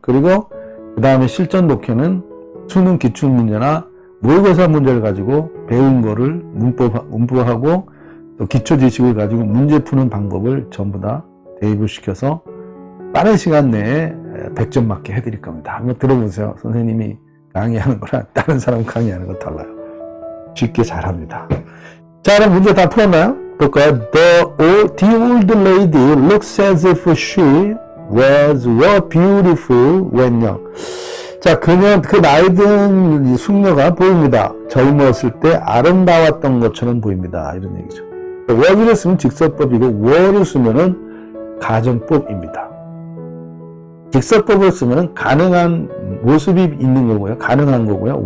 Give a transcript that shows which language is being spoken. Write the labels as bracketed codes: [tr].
[ko] 그리고 그 다음에 실전 독해는 수능 기출문제나 모의고사 문제를 가지고 배운 거를 문법하고 또 기초 지식을 가지고 문제 푸는 방법을 전부 다 대입을 시켜서 빠른 시간 내에 100점 맞게 해드릴 겁니다. 한번 들어보세요. 선생님이 강의하는 거랑 다른 사람 강의하는 거 달라요. 쉽게 잘합니다. 자, 그럼 문제 다 풀었나요? 볼까요? [en] The old lady looks as if she were beautiful when young. [ko] 자, 그 나이 든 숙녀가 보입니다. 젊었을 때 아름다웠던 것처럼 보입니다. 이런 얘기죠. was를 쓰면 직설법이고, were를 쓰면은 가정법입니다. 직설법을 쓰면 가능한 모습이 있는 거고요. 가능한 거고요.